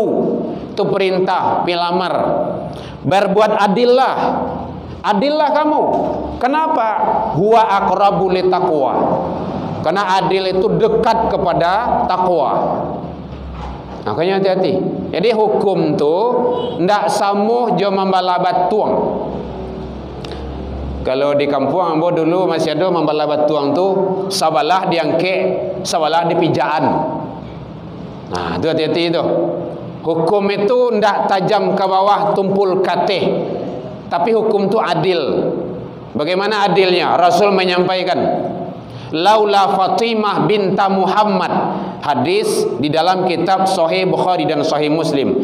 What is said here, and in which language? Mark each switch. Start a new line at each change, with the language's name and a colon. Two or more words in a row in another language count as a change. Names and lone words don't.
Indonesian: Itu perintah pilamar. Berbuat adillah. Adillah kamu. Kenapa?
Arabic: هو أقرب للتقوى.
Indonesian: Karena adil itu dekat kepada takwa. Makanya hati-hati.
Minangkabau: Jadi hukum tu ndak samuh jo membala batuang. Kalau di kampung ambo dulu masih ada membala batuang tu, sabalah diangkek, sabalah dipijaan.
Indonesian: Nah, itu hati-hati itu. Hukum itu ndak tajam ke bawah tumpul katih. Tapi hukum tu adil. Bagaimana adilnya? Rasul menyampaikan,
Arabic: لولا فاطمة بنت محمد,
Indonesian: hadis di dalam kitab Sahih Bukhari dan Sahih Muslim.